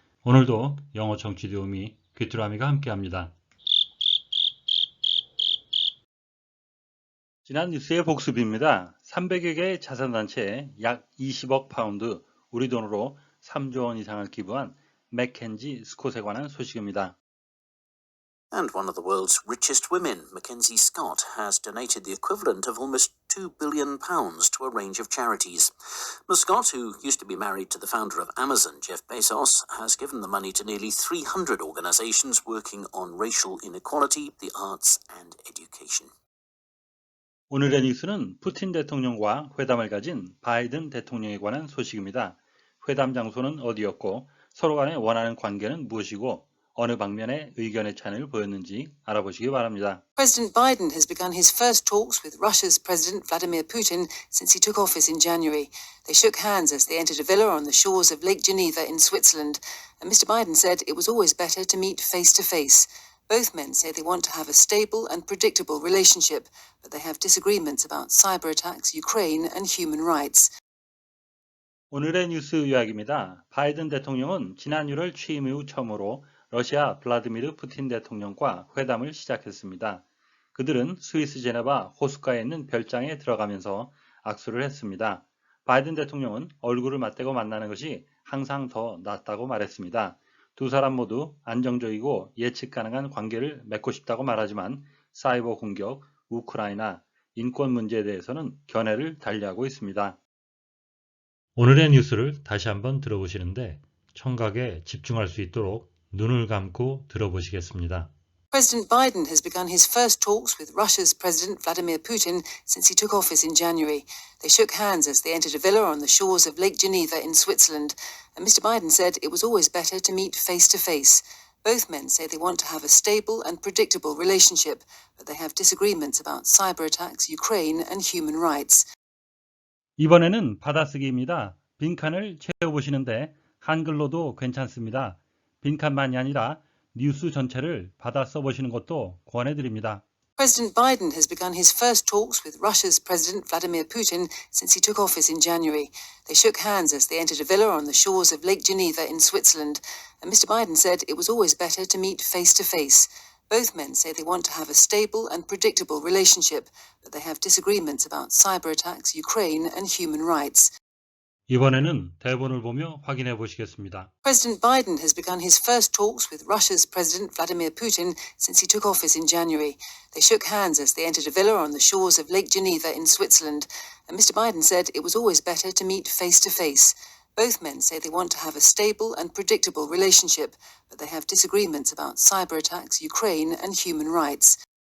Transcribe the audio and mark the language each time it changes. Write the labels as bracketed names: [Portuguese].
[Korean] 오늘도 영어 청취 도우미 귀뚜라미가 함께합니다. 지난 뉴스의 복습입니다. 300여 개의 자선단체에 약 20억 파운드, 우리 돈으로 3조 원 이상을 기부한 맥켄지 스콧에 관한 소식입니다. [English] And one of the world's richest women, Mackenzie Scott, has donated the equivalent of almost £2 billion to a range of charities. Ms. Scott, who used to be married to the founder of Amazon, Jeff Bezos, has given the money to nearly 300 organizations working on racial inequality, the arts and education. [Korean] 오늘의 뉴스는 푸틴 대통령과 회담을 가진 바이든 대통령에 관한 소식입니다. 회담 장소는 어디였고 서로 간에 원하는 관계는 무엇이고 어느 방면에 의견의 차이를 보였는지 알아보시기 바랍니다. [English] President Biden has begun his first talks with Russia's President Vladimir Putin since he took office in January. They shook hands as they entered a villa on the shores of Lake Geneva in Switzerland, and Mr. Biden said it was always better to meet face to face. Both men say they want to have a stable and predictable relationship, but they have disagreements about cyber attacks, Ukraine, and human rights. [Korean] 오늘의 뉴스 요약입니다. 바이든 대통령은 지난 6월 취임 이후 처음으로 러시아 블라디미르 푸틴 대통령과 회담을 시작했습니다. 그들은 스위스 제네바 호숫가에 있는 별장에 들어가면서 악수를 했습니다. 바이든 대통령은 얼굴을 맞대고 만나는 것이 항상 더 낫다고 말했습니다. 두 사람 모두 안정적이고 예측 가능한 관계를 맺고 싶다고 말하지만 사이버 공격, 우크라이나, 인권 문제에 대해서는 견해를 달리하고 있습니다. 오늘의 뉴스를 다시 한번 들어보시는데 청각에 집중할 수 있도록 눈을 감고 들어보시겠습니다. [English] President Biden has begun his first talks with Russia's President Vladimir Putin since he took office in January. They shook hands as they entered a villa on the shores of Lake Geneva in Switzerland, and Mr. Biden said it was always better to meet face to face. Both men say they want to have a stable and predictable relationship, but they have disagreements about cyber attacks, Ukraine, and human rights. [Korean] 이번에는 받아쓰기입니다. 빈칸을 채워보시는데 한글로도 괜찮습니다. 빈칸만이 아니라 뉴스 전체를 받아 써보시는 것도 권해드립니다. [English] President Biden has begun his first talks with Russia's President Vladimir Putin since he took office in January. They shook hands as they entered a villa on the shores of Lake Geneva in Switzerland, and Mr. Biden said it was always better to meet face to face. Both men say they want to have a stable and predictable relationship, but they have disagreements about cyber attacks, Ukraine, and human rights. [Korean] 이번에는 대본을 보며 확인해 보시겠습니다. [English] President Biden has begun his first talks with Russia's President Vladimir Putin since he took office in January. They shook hands as they entered a villa on the shores of Lake Geneva in Switzerland, and Mr. Biden said it was always better to meet face to face. Both men say they want to have a stable and predictable relationship, but they have disagreements about cyber attacks, Ukraine, and human rights.